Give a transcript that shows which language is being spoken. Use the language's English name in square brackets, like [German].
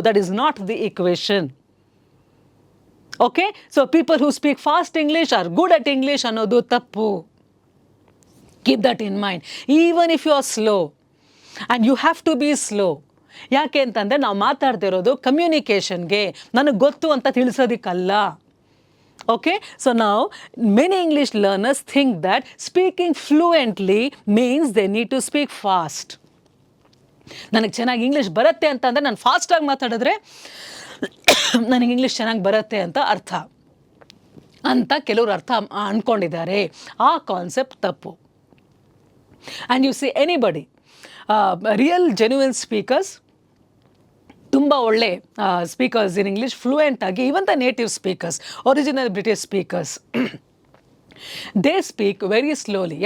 [English] That is not the equation. Okay, so people who speak fast English are good at English [Kannada] ಅನ್ನೋದು ತಪ್ಪು. [English] Keep that in mind. Even if you are slow, and you have to be slow. [Kannada] ಯಾಕೆ ಅಂತಂದರೆ, ನಾವು ಮಾತಾಡ್ತಿರೋದು ಕಮ್ಯುನಿಕೇಷನ್ಗೆ, ನನಗೆ ಗೊತ್ತು ಅಂತ ತಿಳಿಸೋದಕ್ಕಲ್ಲ. [English] Okay, so now many English learners think that speaking fluently means they need to speak fast. [Kannada] ನನಗೆ ಚೆನ್ನಾಗಿ English ಬರುತ್ತೆ ಅಂತಂದರೆ, ನಾನು ಫಾಸ್ಟಾಗಿ ಮಾತಾಡಿದ್ರೆ ನನಗೆ ಇಂಗ್ಲೀಷ್ ಚೆನ್ನಾಗಿ ಬರುತ್ತೆ ಅಂತ ಅರ್ಥ ಅಂತ ಕೆಲವರು ಅಂದ್ಕೊಂಡಿದ್ದಾರೆ. ಆ ಕಾನ್ಸೆಪ್ಟ್ ತಪ್ಪು. [English] and you see anybody, real genuine speakers, [Kannada] ತುಂಬ ಒಳ್ಳೆ [English] Speakers in English fluent ಆಗಿ, even the native speakers, original British speakers, they speak very slowly.